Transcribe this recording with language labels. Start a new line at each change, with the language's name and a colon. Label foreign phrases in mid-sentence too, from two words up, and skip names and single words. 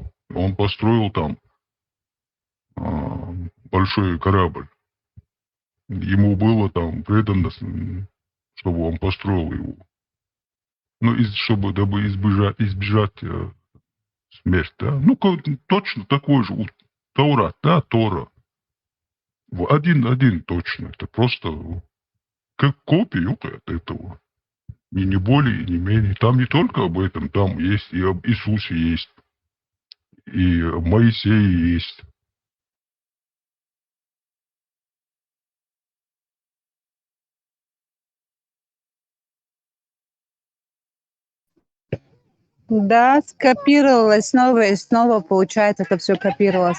Russian: Он построил там большой корабль. Ему было там предано, чтобы он построил его. Ну, чтобы дабы избежать смерти, да? Ну, точно такой же. Тора, да, Тора. Один точно. Это просто как копия от этого. Не более, не менее. Там не только об этом, там есть и об Иисусе есть, и об Моисее есть. Да, скопировалось снова и снова, получается, это все копировалось.